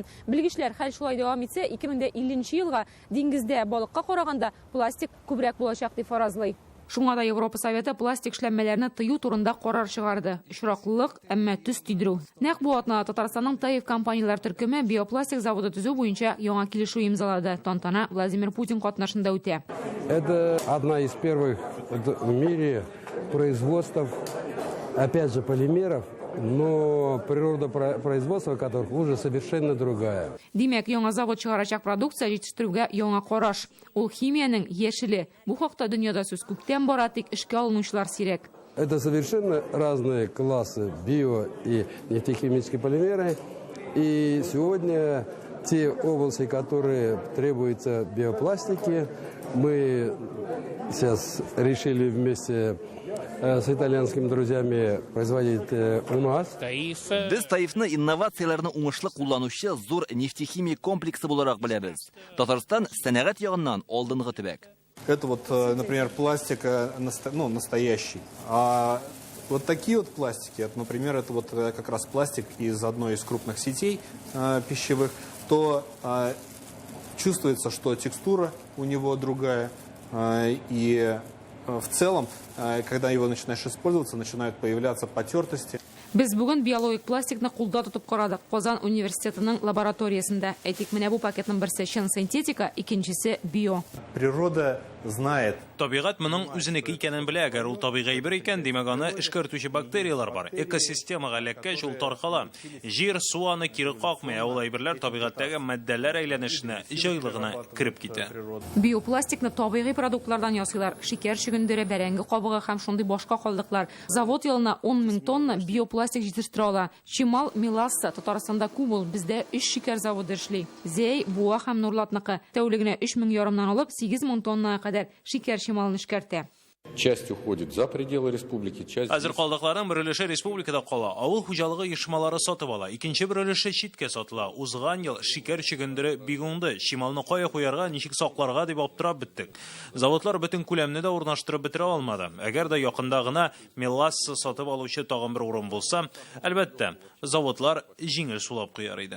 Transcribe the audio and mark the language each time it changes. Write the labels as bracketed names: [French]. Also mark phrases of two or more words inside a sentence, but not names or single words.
[Tatar] Белгечләр хәл шулай дәвам итсә, 2050 елга диңгездә балыкка караганда пластик күбрәк булачак дип фаразлый. Шуңа да Европа Советы пластик эшләнмәләрне тыю турында карар чыгарды. Очраклылык, әмма төс тидерү. Нәкъ бу атнада Татарстанның Таиф компанияләр төркеме биопластик заводы төзү буенча яңа килешү имзалады. Тантана Владимир Путин катнашында үтә. [Russian] Это одна из первых в мире производств, опять же, полимеров, но природа производства которых уже совершенно другая. [Tatar] Димәк, яңа завод чыгарачак продукция җитештерүгә яңа караш. Ул химияның яшеле. Бу хакта дөньяда сүз күптән бара, тик эшкә алынучылар сирәк. [Russian] Это совершенно разные классы био- и нефтехимические полимеры. И сегодня те области, которые требуются биопластики, мы сейчас решили вместе с итальянскими друзьями производить у нас. [Tatar] Без Таифны инновацияларны уңышлы кулланучы зур нефтехимия комплексы буларак беләбез. Татарстан сәнәгать ягыннан алдынгы төбәк. [Russian] Это вот, например, пластик настоящий. А вот такие вот пластики, это, например, это вот как раз пластик из одной из крупных сетей пищевых, то чувствуется, что текстура у него другая, и в целом, когда его начинаешь использоваться, начинают появляться потертости. [Tatar] Без бүген биологик пластикны кулда тотып карадык. Казан университетының лабораториясында. Әйтик, менә бу пакетның берсе чын синтетика, икенчесе био. [Russian] Природа знает. [Tatar] Табигать моның үзенеке икәнен белә. Әгәр ул табигый бер икән, димәк аны эшкәртүче бактериялар бар. Экосистемага эләккәч ул таркала. Җир, су аны кире какмый, ул әйберләр табигатьтәге матдәләр әйләнешенә җайлыгына кирип китә. Биопластикны табигый продуктлардан ясыйлар. Шикәр чөгендере, бәрәңге кабыгы һәм шундый башка калдыклар. Завод елына 10 000 тонна биопластик җитештерә ала. Чимал, Миласса, Татарстанда күп ул. Бездә 3 шикәр заводы эшли. Зәй, Буа һәм Нурлатныкы. Тәүлегенә 3500 алып 8000 тоннага кадәр шикәр чималын эшкәртә. [Russian] Часть уходит за пределы республики, часть... [Tatar] Хәзер калдыкларын бер өлеше республикада кала. Авыл хуҗалыгы оешмалары сатып ала. Икенче бер өлеше читкә сатыла. Узган ел шикәр чөгендере бик уңды. Чималны кая куярга, ничек сакларга дип аптырап беттек. Заводлар бөтен күләмне дә урнаштырып бетерә алмады. Әгәр дә якында гына Меласса сатып алучы тагын бер урын булса, әлбәттә, заводлар җиңел сулап куяр иде.